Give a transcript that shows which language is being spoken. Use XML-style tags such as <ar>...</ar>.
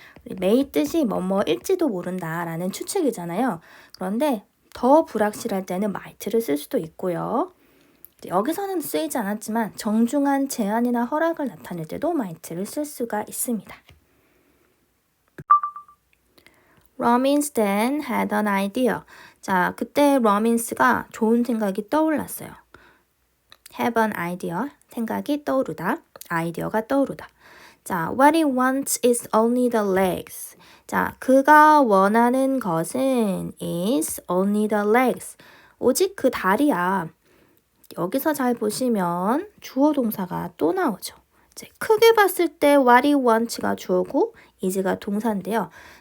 <ko>may 뜻이 뭐뭐일지도 모른다라는 추측이잖아요. 그런데 더 불확실할 때는 might를 쓸 수도 있고요. 여기서는 쓰이지 않았지만 정중한 제안이나 허락을 나타낼 때도 might를 쓸 수가 있습니다.</ko> <en>Robbins then had an idea.</en> <ko>자, 그때 로빈스가 좋은 생각이 떠올랐어요. have an idea, 생각이 떠오르다, 아이디어가 떠오르다.</ko> <en>자, what he wants is only the legs.</en> <ko>자, 그가 원하는 것은</ko> <en>is only the legs.</en> <ko>오직 그 다리야. 여기서 잘 보시면 주어 동사가 또 나오죠. 이제 크게 봤을 때 what he wants가 주어고 is가 동사인데요.</ko>